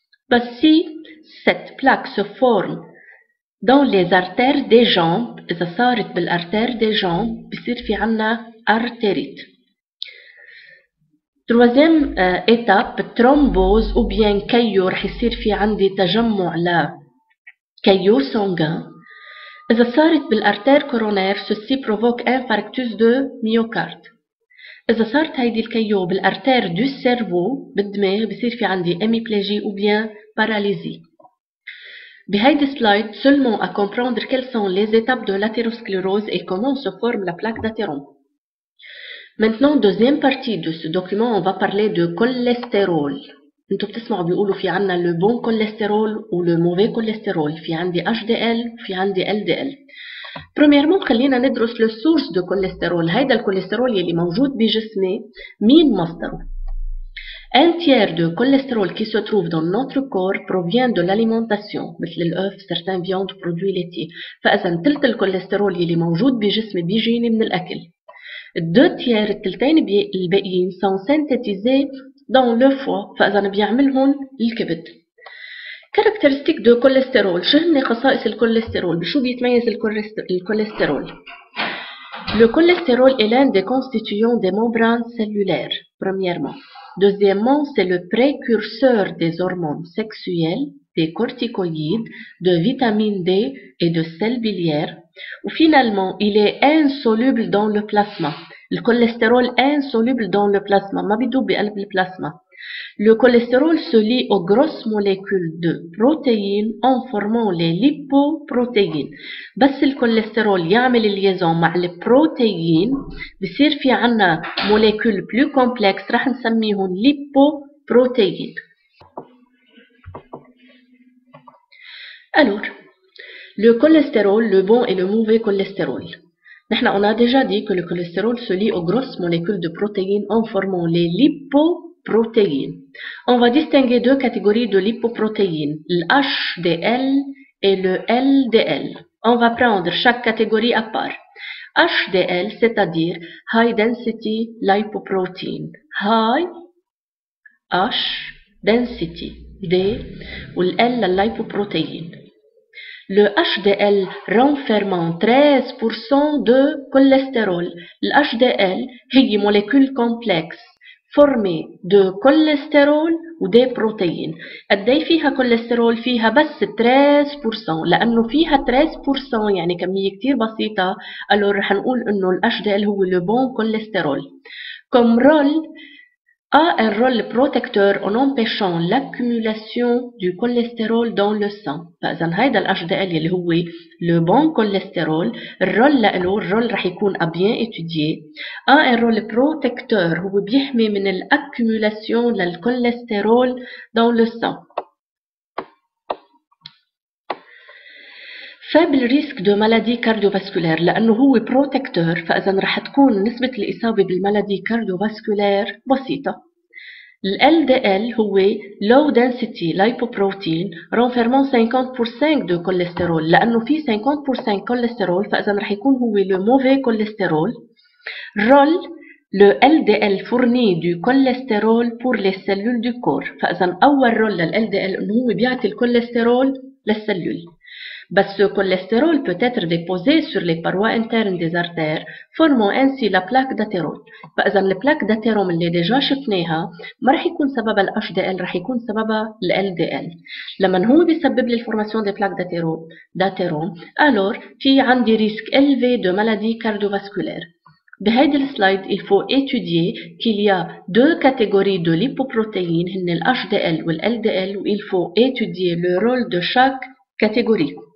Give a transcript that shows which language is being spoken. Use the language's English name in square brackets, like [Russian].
[French] بس si cette plaque se forme dans les artères des jambes, إذا صارت بالartère des jambes بصير في عنا artérite. Troisième étape, thrombose ou bien caillot, رح يصير في عندي تجمع ل caillot sanguin. إذا صارت بالartère coronaire, ceci provoque infarctus de myocarde. [Arabic] إذا صارت هيدي الكيو بالartère du cerveau بالدماغ بصير في عندي hémiplégie ou bien paralysie. [French] بهيدي slide seulement à comprendre quelles sont les étapes de l'athérosclérose et comment se forme la plaque d'athérome. Maintenant, deuxième partie de ce document, on va parler de cholestérol. [Arabic] انتوا بتسمعوا بيقولوا في عنا le bon cholestérol ou le mauvais cholestérol. في عندي HDL وفي عندي LDL. Premièrement, خلينا ندرس le source de cholestérol. هيدا الكوليسترول يلي موجود بجسمي مين مصدره؟ [French] Un tiers de cholestérol qui se trouve dans notre corps provient de l'alimentation. مثل الأوف، certains viandes, produits laitiers. [Arabic] فإذا تلت الكوليسترول يلي موجود بجسمي بيجيني من الأكل. [French] الدو تيار التلتين الباقيين sont synthétisés dans le foie. [Arabic] فإذا بيعملهم الكبد. [French] Caractéristiques de cholestérol. [Arabic] شو هن خصائص الكوليسترول؟ بشو بيتميز الكوليسترول؟ [French] Le cholestérol est l'un des constituants des membranes cellulaires, premièrement. Deuxièmement, c'est le précurseur des hormones sexuelles, des corticoïdes, de vitamine D et de sel biliaire. Ou finalement, il est insoluble dans le plasma. Le cholestérol insoluble dans le plasma. [Arabic] ما بيدوب بقلب البلازما. [French] Le cholestérol se lie aux grosses molécules de protéines en formant les lipoprotéines. [Arabic] بس الكوليسترول يعمل الليزون مع البروتين بصير في عنا molécules plus complexes رح نسميهم lipoprotéines. [French] Alors, le cholestérol, le bon et le mauvais cholestérol. On a déjà dit que le cholestérol se lie aux grosses molécules de protéines en formant les lipoprotéines. On va distinguer deux catégories de lipoprotéines, le HDL et le LDL. On va prendre chaque catégorie à part. HDL, c'est-à-dire High Density Lipoprotein. High, H, Density, D, ou le L, la lipoprotéine. Le HDL renfermant 13% de cholestérol. Le HDL est une molécule complexe formée de cholestérol ou des protéines. [Arabic] قدي فيها كوليسترول؟ فيها بس 13%. لأنه فيها 13% يعني كمية كتير بسيطة. [French] alors رح نقول إنه ال HDL هو le bon cholestérol. Comme rôle, a un rôle protecteur en empêchant l'accumulation du cholestérol dans le sang. [Arabic] فإذا هيدا ال HDL اللي هو le bon cholestérol الرول له الرول رح يكون à bien étudier. a un rôle protecteur هو بيحمي من l'accumulation للكوليسترول dans le sang. faible risque de maladie cardiovasculaire لأنه هو protecteur فإذا رح تكون نسبة الإصابة بالمالادي cardiovasculaire بسيطة. [French] ال LDL هو low density lipoprotein renfermant 50% de cholestérol لأنه في 50% cholestérol فإذا رح يكون هو le mauvais cholestérol. rôle le LDL fournit du cholestérol pour les cellules du corps [Arabic] فإذا أول رول لل LDL إنه هو بيعطي الكوليسترول للسلول. [French] بس ce cholestérol peut être déposé sur les parois internes des artères, formant ainsi la plaque d'athérome. [Arabic] فإذا البلاك d'athérome اللي ديجا شفناها ما رح يكون سببها ال HDL رح يكون سببها ال LDL. لما هو بيسبب لي الفورماسيون des plaques d'athérome, alors في عندي risque élevé de maladie cardiovasculaire. [French] بهيدي السلايد il faut étudier qu'il y a deux catégories de lipoprotéines, هن ال HDL وال LDL, où il faut étudier le rôle de chaque catégorie.